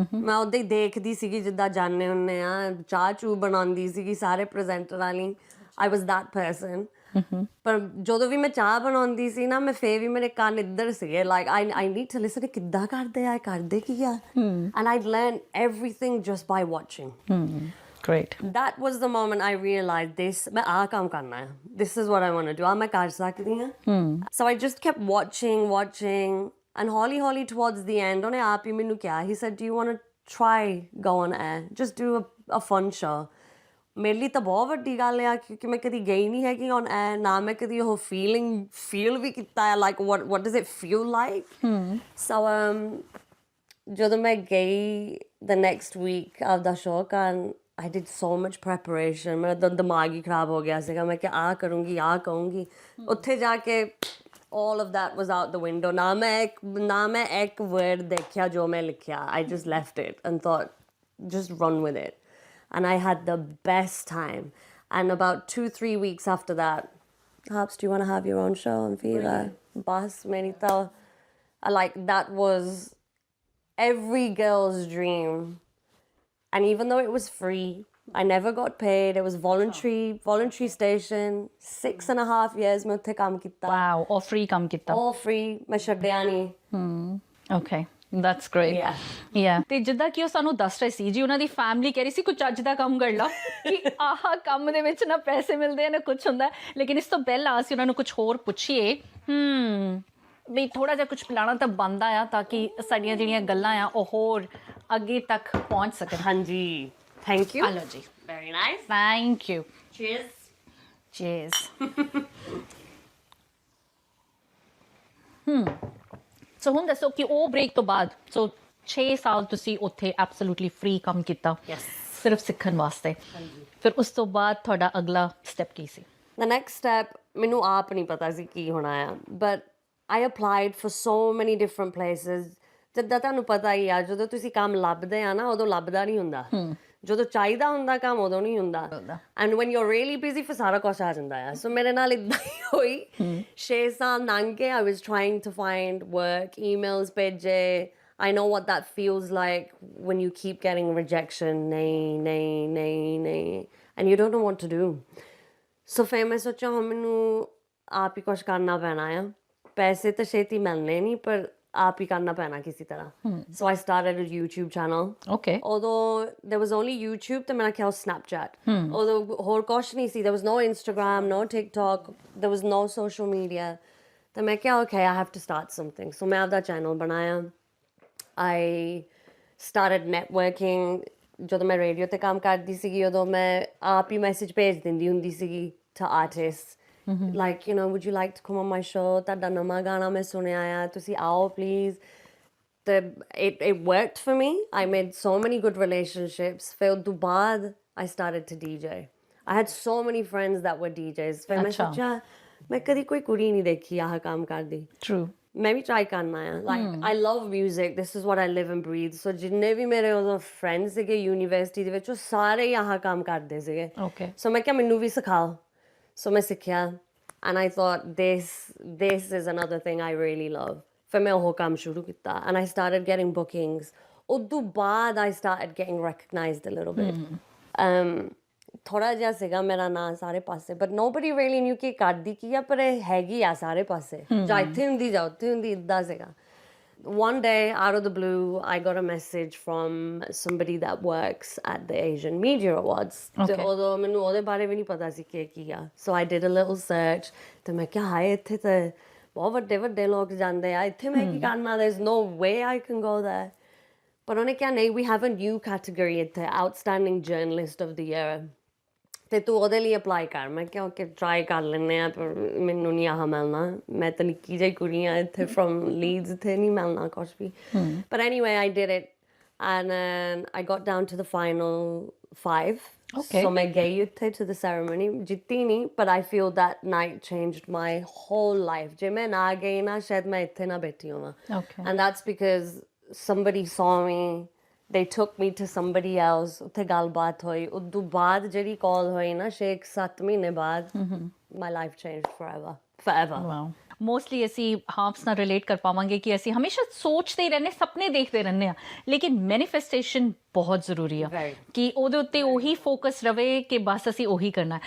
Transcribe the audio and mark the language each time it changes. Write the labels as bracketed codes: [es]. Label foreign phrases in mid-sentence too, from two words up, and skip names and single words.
[pa] ਮੈਂ ਉੱਦਾਂ ਹੀ ਦੇਖਦੀ ਸੀਗੀ ਜਿੱਦਾਂ ਜਾਂਦੇ ਹੁੰਦੇ ਆ, ਚਾਹ ਚੂ ਬਣਾਉਂਦੀ ਸੀਗੀ ਸਾਰੇ ਪ੍ਰੈਜ਼ੈਂਟਰਾਂ ਲਈ। [en] I was that person. [pa] ਪਰ ਜਦੋਂ ਵੀ ਮੈਂ ਚਾਹ ਬਣਾਉਂਦੀ ਸੀ ਨਾ ਮੈਂ ਫੇਰ ਵੀ ਮੇਰੇ ਕੰਨ ਇੱਧਰ ਸੀਗੇ [en] like I need to listen [pa] ਕਿੱਦਾਂ ਕਰਦੇ ਆ ਕਰਦੇ ਕੀ ਆ [en] and I'd learn everything just by watching. Great. That was the moment I realized this [pa] ਮੈਂ ਆਹ ਕੰਮ ਕਰਨਾ ਹੈ. [en] This is what I want to do. [pa] ਆ ਮੈਂ ਕਰ ਸਕਦੀ ਹਾਂ. [en] So I just kept watching and ਹੌਲੀ towards the end [pa] ਉਹਨੇ ਆਪ ਹੀ ਮੈਨੂੰ ਕਿਹਾ [en] he said do you want to try go on air just do a fun show. [pa] ਮੇਰੇ ਲਈ ਤਾਂ ਬਹੁਤ ਵੱਡੀ ਗੱਲ ਆ ਕਿਉਂਕਿ ਮੈਂ ਕਦੀ ਗਈ ਨਹੀਂ ਹੈਗੀ [en] on air [pa] ਨਾ ਮੈਂ ਕਦੀ ਉਹ feel ਵੀ ਕੀਤਾ ਹੈ [en] like what does it feel like. So [pa] ਜਦੋਂ ਮੈਂ ਗਈ [en] the next week [pa] ਆਪਦਾ show ਕਰਨ [en] I did so much preparation. [pa] ਮੇਰਾ ਤਾਂ ਦਿਮਾਗ ਹੀ ਖਰਾਬ ਹੋ ਗਿਆ ਸੀਗਾ ਮੈਂ ਕਿ ਆਹ ਕਰੂੰਗੀ ਆਹ ਕਹੂੰਗੀ ਉੱਥੇ ਜਾ ਕੇ [en] all of that was out the window. [pa] ਨਾ ਮੈਂ ਇੱਕ word ਦੇਖਿਆ ਜੋ ਮੈਂ ਲਿਖਿਆ. [en] I just left it and thought just run with it. And I had the best time. And about 2-3 weeks after that, Harpz, do you want to have your own show on Viva? Bas, Merita. Like, that was every girl's dream. And even though it was free, I never got paid. It was voluntary station. [pa] 6.5 years ਮੈਂ ਉੱਥੇ ਕੰਮ ਕੀਤਾ. [en] Wow, all free [pa] ਕੰਮ ਕੀਤਾ. [en] All free. [pa] ਮੈਂ ਛੱਡਿਆ ਨਹੀਂ. [en] Okay. That's great. Yeah. [pa] ਤੇ ਜਿੱਦਾਂ ਕਿ ਉਹ ਸਾਨੂੰ ਦੱਸ ਰਹੇ ਸੀ ਜੀ ਉਹਨਾਂ ਦੀ ਫੈਮਿਲੀ ਕਹਿ ਰਹੀ ਸੀ ਕੁਝ ਅੱਜ ਦਾ ਕੰਮ ਕਰ ਲਾ ਕਿ ਆਹ ਕੰਮ ਦੇ ਵਿੱਚ ਨਾ ਪੈਸੇ ਮਿਲਦੇ ਆ ਨਾ ਕੁਝ ਹੁੰਦਾ ਲੇਕਿਨ ਇਸ ਤੋਂ ਪਹਿਲਾਂ ਅਸੀਂ ਉਹਨਾਂ ਨੂੰ ਕੁਝ ਹੋਰ ਪੁੱਛੀਏ ਵੀ ਥੋੜਾ ਜਿਹਾ ਕੁਝ ਪਲਾਣਾ ਤਾਂ ਬਣਦਾ ਆ ਤਾਂ ਕਿ ਸਾਡੀਆਂ ਜਿਹੜੀਆਂ ਗੱਲਾਂ ਆ ਉਹ ਹੋਰ ਅੱਗੇ ਤੱਕ ਪਹੁੰਚ ਸਕਣ. [en] ਹਾਂਜੀ thank you. [pa] ਹਲੋ ਜੀ. [en] very nice. thank you. ਚੀਅਰਸ. [pa] ਸੋ ਹੁਣ ਦੱਸੋ ਕਿ ਉਹ ਬ੍ਰੇਕ ਤੋਂ ਬਾਅਦ 6 ਸਾਲ ਤੁਸੀਂ ਉੱਥੇ [en] absolutely free [pa] ਕੰਮ ਕੀਤਾ ਸਿਰਫ ਸਿੱਖਣ ਵਾਸਤੇ. ਫਿਰ ਉਸ ਤੋਂ ਬਾਅਦ ਤੁਹਾਡਾ ਅਗਲਾ ਸਟੈਪ ਕੀ ਸੀ? [en] The next step [pa] ਮੈਨੂੰ ਆਪ ਨਹੀਂ ਪਤਾ ਸੀ ਕੀ ਹੋਣਾ ਆ [en] but I applied for so many different places. [pa] ਜਿੱਦਾਂ ਤੁਹਾਨੂੰ ਪਤਾ ਹੀ ਆ ਜਦੋਂ ਤੁਸੀਂ ਕੰਮ ਲੱਭਦੇ ਆ ਨਾ ਉਦੋਂ ਲੱਭਦਾ ਨਹੀਂ ਹੁੰਦਾ. ਜਦੋਂ ਚਾਹੀਦਾ ਹੁੰਦਾ ਕੰਮ ਉਦੋਂ ਨਹੀਂ ਹੁੰਦਾ. [en] And when you're really busy [pa] ਫਿਰ ਸਾਰਾ ਕੁਛ ਆ ਜਾਂਦਾ ਆ. So ਮੇਰੇ ਨਾਲ ਇੱਦਾਂ ਹੀ ਹੋਈ. 6 ਸਾਲ ਲੰਘ ਗਏ. [en] I was trying to find work, emails ਭੇਜੇ. I know what that feels like when you keep getting rejection. [pa] ਨਹੀਂ. [en] And you don't know what to do. [pa] So ਫਿਰ ਮੈਂ ਸੋਚਿਆ ਹੁਣ ਮੈਨੂੰ ਆਪ ਹੀ ਕੁਛ ਕਰਨਾ ਪੈਣਾ ਆ. ਪੈਸੇ ਤਾਂ ਛੇਤੀ ਮਿਲਣੇ ਨਹੀਂ ਪਰ ਆਪ ਹੀ ਕਰਨਾ ਪੈਣਾ ਕਿਸੇ ਤਰ੍ਹਾਂ. [en] So I started a YouTube channel. Okay. Although there was only YouTube [pa] ਤੇ ਮੇਰਾ ਖਿਆਲ [en] Snapchat. [pa] Although ਹੋਰ ਕੁਛ ਨਹੀਂ ਸੀ. [en] There was no Instagram, no TikTok. There was no social media. [pa] ਤੇ ਮੈਂ ਕਿਹਾ [en] okay, I have to start something. So [pa] ਮੈਂ ਆਪਦਾ ਚੈਨਲ ਬਣਾਇਆ. [en] I started networking. [pa] ਜਦੋਂ ਮੈਂ ਰੇਡੀਓ ਤੇ ਕੰਮ ਕਰਦੀ ਸੀਗੀ ਉਦੋਂ ਮੈਂ ਆਪ ਹੀ ਮੈਸੇਜ ਭੇਜ ਦਿੰਦੀ ਹੁੰਦੀ ਸੀਗੀ [en] to artists. Like, you know, would you like to come on my show? [pa] ਤੁਹਾਡਾ ਨਵਾਂ ਗਾਣਾ ਮੈਂ ਸੁਣਿਆ ਆ ਤੁਸੀਂ ਆਓ please. [en] It worked for me. I made so many good relationships. [pa] ਫਿਰ ਉਦੋਂ ਬਾਅਦ [en] I started to DJ. I had so many friends that were DJs. [pa] ਫਿਰ ਮੈਂ ਸੋਚਿਆ ਮੈਂ ਕਦੀ ਕੋਈ ਕੁੜੀ ਨਹੀਂ ਦੇਖੀ ਆਹ ਕੰਮ ਕਰਦੀ. [en] True. [pa] ਮੈਂ ਵੀ ਟਰਾਈ ਕਰਨਾ ਆ. [en] Like I love music. This is what I live and breathe. [pa] So ਜਿੰਨੇ ਵੀ ਮੇਰੇ ਉਦੋਂ ਫਰੈਂਡਸ ਸੀਗੇ ਯੂਨੀਵਰਸਿਟੀ ਦੇ ਵਿੱਚ ਉਹ ਸਾਰੇ ਹੀ ਆਹ ਕੰਮ ਕਰਦੇ ਸੀਗੇ. [en] Okay. So [pa] ਮੈਂ ਕਿਹਾ ਮੈਨੂੰ ਵੀ ਸਿਖਾਓ. [en] So [pa] ਮੈਂ ਸਿੱਖਿਆ [en] and I thought this is another thing I really love. [pa] ਫਿਰ ਮੈਂ ਉਹ ਕੰਮ ਸ਼ੁਰੂ ਕੀਤਾ [en] and I started getting bookings. [pa] ਉਦੋਂ ਬਾਅਦ [en] I started getting recognized a little bit. [pa] ਥੋੜਾ ਜਿਹਾ ਸੀਗਾ ਮੇਰਾ ਨਾਂ ਸਾਰੇ ਪਾਸੇ [en] but nobody really knew [pa] ਕਿ ਕਰਦੀ ਕੀ ਆ ਪਰ ਇਹ ਹੈਗੀ ਆ ਸਾਰੇ ਪਾਸੇ. ਜਾਂ ਇੱਥੇ ਹੁੰਦੀ ਜਾਂ ਉੱਥੇ ਹੁੰਦੀ ਇੱਦਾਂ ਸੀਗਾ. [en] One day, out of the blue, I got a message from somebody that works at the Asian Media Awards. Okay. [pa] Although ਮੈਨੂੰ ਉਹਦੇ ਬਾਰੇ ਵੀ ਨਹੀਂ ਪਤਾ ਸੀ ਕੀ ਆ. [en] So I did a little search. [pa] ਤੇ ਮੈਂ ਕਿਹਾ ਹਾਏ ਇੱਥੇ ਤਾਂ ਬਹੁਤ ਵੱਡੇ ਲੋਕ ਜਾਂਦੇ ਆ ਇੱਥੇ ਮੈਂ ਕੀ ਕਰਨਾ. [en] There's no way I can go there. [pa] ਪਰ ਉਹਨੇ ਕਿਹਾ ਨਹੀਂ [en] we have a new category ਇੱਥੇ outstanding journalist of the year. [pa] ਤੇ ਤੂੰ ਉਹਦੇ ਲਈ ਅਪਲਾਈ ਕਰ. ਮੈਂ ਕਿਹਾ [en] okay try [pa] ਕਰ ਲੈਂਦੇ ਆ ਪਰ ਮੈਨੂੰ ਨਹੀਂ ਆਹ ਮਿਲਣਾ. ਮੈਂ ਤਾਂ ਨਿੱਕੀ ਜਿਹੀ ਕੁੜੀ ਆ ਇੱਥੇ ਫਰੋਮ ਲੀਡਸ ਇੱਥੇ ਨਹੀਂ ਮਿਲਣਾ ਕੁਛ ਵੀ. [en] But anyway, I did it and then I got down to the final 5. Okay. [pa] So ਮੈਂ ਗਈ ਉੱਥੇ [en] to the ceremony. [pa] ਜਿੱਤੀ ਨਹੀਂ [en] but I feel that night changed my whole life. [pa] ਜੇ ਮੈਂ ਨਾ ਗਈ ਨਾ ਸ਼ਾਇਦ ਮੈਂ ਇੱਥੇ ਨਾ ਬੈਠੀ ਹੋਵਾਂ. [en] Okay. And that's because somebody saw me. They took me to somebody else. [pa] ਉੱਥੇ ਗੱਲਬਾਤ ਹੋਈ. ਉਦੋਂ ਬਾਅਦ ਜਿਹੜੀ ਕਾਲ ਹੋਈ ਨਾ 6-7 ਮਹੀਨੇ ਬਾਅਦ [en] my life changed forever. Wow. [pa] ਮੋਸਟਲੀ ਅਸੀਂ ਹਾਰਪਸ ਨਾਲ ਰਿਲੇਟ ਕਰ ਪਾਵਾਂਗੇ ਕਿ ਅਸੀਂ ਹਮੇਸ਼ਾ ਸੋਚਦੇ ਹੀ ਰਹਿੰਦੇ, ਸੁਪਨੇ ਦੇਖਦੇ ਰਹਿੰਦੇ ਆ, ਲੇਕਿਨ ਮੈਨੀਫੈਸਟੇਸ਼ਨ ਬਹੁਤ ਜ਼ਰੂਰੀ ਆ ਕਿ ਉਹਦੇ ਉੱਤੇ ਉਹੀ ਫੋਕਸ ਰਵੇ ਕਿ ਬਸ ਅਸੀਂ ਉਹੀ ਕਰਨਾ ਹੈ।